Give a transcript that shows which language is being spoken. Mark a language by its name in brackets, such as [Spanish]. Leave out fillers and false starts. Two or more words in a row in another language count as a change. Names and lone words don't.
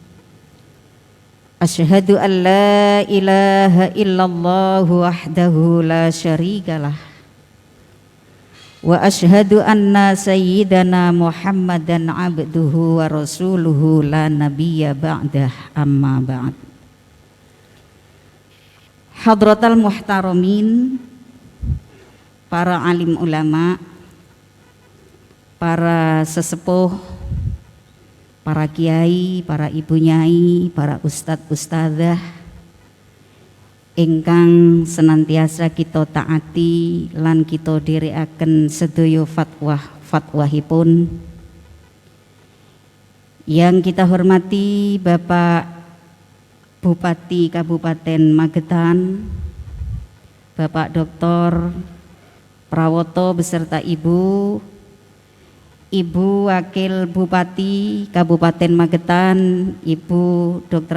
[Arabic] أشهد أن لا إله إلا الله وحده لا شريك له. وأشهد أن سيدنا محمدا عبده ورسوله لا نبي بعده، أما بعد. حضرات المحترمين, [Javanese] para alim ulama, para sesepuh, para kiai, para ibu nyai, para ustadz ustadzah ingkang senantiasa kita taati lan kita dherekaken sedaya fatwahipun. [Indonesian] Yang kita hormati Bapak Bupati Kabupaten Magetan, Bapak Dr. Prawoto beserta Ibu Wakil Bupati Kabupaten Magetan, Ibu Dr.